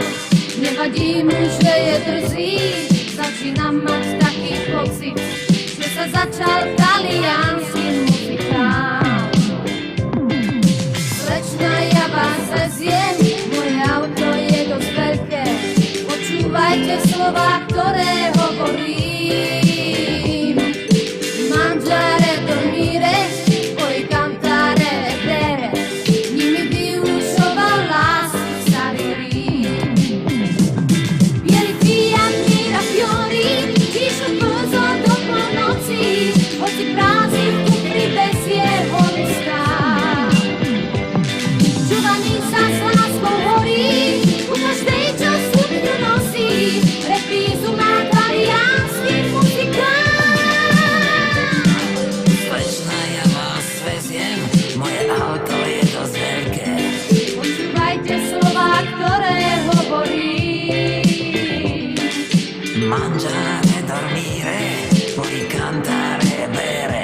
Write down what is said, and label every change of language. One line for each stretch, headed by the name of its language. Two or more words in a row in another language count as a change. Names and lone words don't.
Slovak: Nevadí mu, že je drzý, začínam mať taký pocit, že sa začal taliansky muzikál. Slečna, ja vás veziem, moje auto je dosť veľké, počúvajte slova, ktoré hovorím.
Italian: Mangiare, dormire, poi cantare e bere,
Slovak: nimi vyučoval lásku starý Rím. Bieli Fiat mira fiori, išlo brzo do polnoci, hoci prázdny v kufri bez jeho lista. Giovanni sa s láskou horí, u každej, čo sukňu nosí, reprízu má taliansky muzikál. Slečna, ja vás veziem, moje auto je dosť veľké. Počúvajte slova, ktoré hovorím.
Italian: Mangiare, dormire, poi cantare e bere.